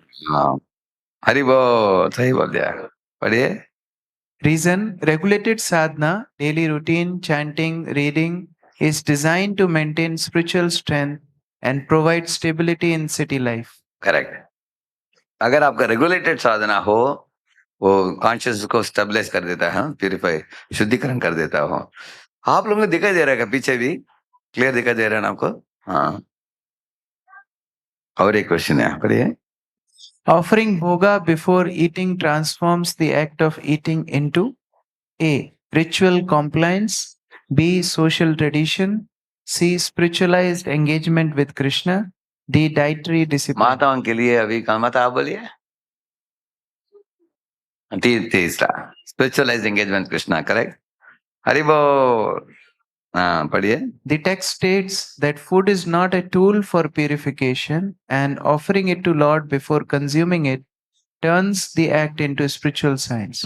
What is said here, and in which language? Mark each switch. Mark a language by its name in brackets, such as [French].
[Hindi] हाँ, हरि बोल, सही बोल दिया, पढ़िए। [English] Reason: regulated sadhana, daily routine, chanting, reading, is designed to maintain spiritual strength and provide stability in city life. [Hindi] Correct. अगर आपका रेगुलेटेड साधना हो, वो कॉन्शियस को स्टेबलाइज कर देता है, प्यूरिफाई, शुद्धिकरण कर देता हो। आप लोगों को दिखाई दे रहा है पीछे भी क्लियर दिखाई दे रहा है ना आपको? हाँ, और एक क्वेश्चन है, पढ़िए। [English] Offering bhoga before eating transforms the act of eating into A. Ritual compliance, B. Social tradition, C. Spiritualized engagement with Krishna, D. Dietary discipline. [Hindi] माताओं के लिए अभी कौन माता, आप बोलिए। तीसरा spiritualised engagement Krishna, correct. Hari बोल। हाँ, पढ़िए। [English] The text states that food is not a tool for purification, and offering it to Lord before consuming it turns the act into spiritual science.